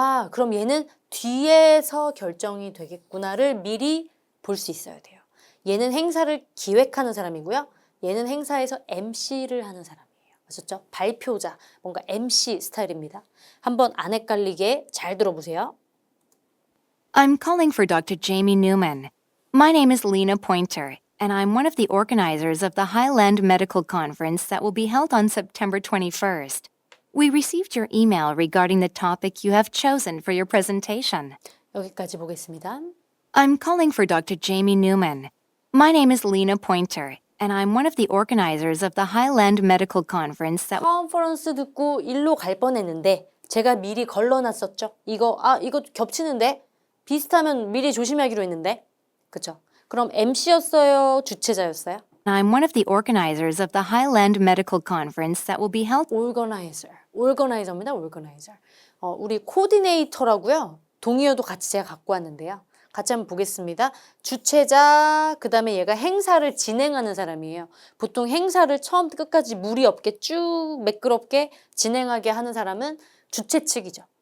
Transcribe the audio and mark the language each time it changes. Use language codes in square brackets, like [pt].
[ko] 그럼 얘는 뒤에서 결정이 되겠구나를 미리 볼 수 있어야 돼요. 얘는 행사를 기획하는 사람이고요. 얘는 행사에서 MC를 하는 사람이에요. 아셨죠? 발표자, 뭔가 MC 스타일입니다. 한번 안 헷갈리게 잘 들어보세요. [en] I'm calling for Dr. Jamie Newman. My name is Lena Pointer, and I'm one of the organizers of the Highland Medical Conference that will be held on September 21st. We received your email regarding the topic you have chosen for your presentation. [ko] 여기까지 보겠습니다. [en] I'm calling for Dr. Jamie Newman. My name is Lena Pointer, and I'm one of the organizers of the Highland Medical Conference that [ko] 컨퍼런스 듣고 일로 갈 뻔했는데 제가 미리 걸러놨었죠. 이거 겹치는데 비슷하면 미리 조심하기로 했는데 그쵸? 그럼 MC였어요? 주최자였어요? [en] I'm one of the organizers of the Highland Medical Conference that will be held. [ko] organizer입니다. organizer. 우리 코디네이터라고요. 동의어도 같이 제가 갖고 왔는데요. 같이 한번 보겠습니다. 주체자, 그 다음에 얘가 행사를 진행하는 사람이에요. 보통 행사를 처음부터 끝까지 무리 없게 쭉 매끄럽게 진행하게 하는 사람은 주체 측이죠.